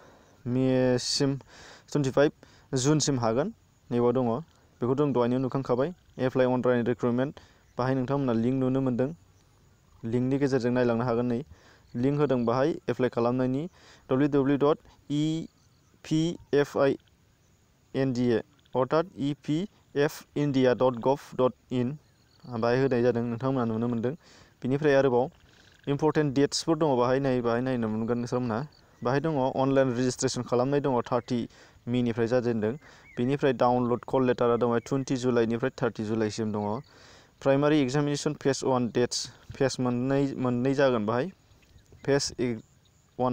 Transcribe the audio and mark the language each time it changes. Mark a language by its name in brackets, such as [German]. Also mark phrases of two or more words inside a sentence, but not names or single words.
[Bodo] जुनसिम हागोन नैबाव दङ बेखौ जों दहायनो नुखांखाबाय [English] apply online recruitment [Bodo] बाहाय नोंथांमोना लिंक नुनो मोनदों लिंकनि गेजेरजों नायलांनो हागोन नै लिंक होदों बाहाय एप्लाइ खालामनायनि www.epfindia अर्थात epfindia.gov.in बाहाय होनाय जादों नोंथांमोना नुनो मोनदों बिनिफ्राय आरोबाव [English] important datesफोर [Bodo] दङ बाहाय नायनो मोनगोन नोंथांमोना बाहाय दङ [English] online registration [Bodo] खालामनाय दङ 30 मेनिफ्राय जाजेनदों बेनिफ्राय [English] download call letterआ [Bodo] दङ 20 जुलाइनिफ्राय 30 जुलाइसिम दङ [English] primary examination phase 1 dates phase [Bodo] मोननै जागोन बाहाय फेज 1आ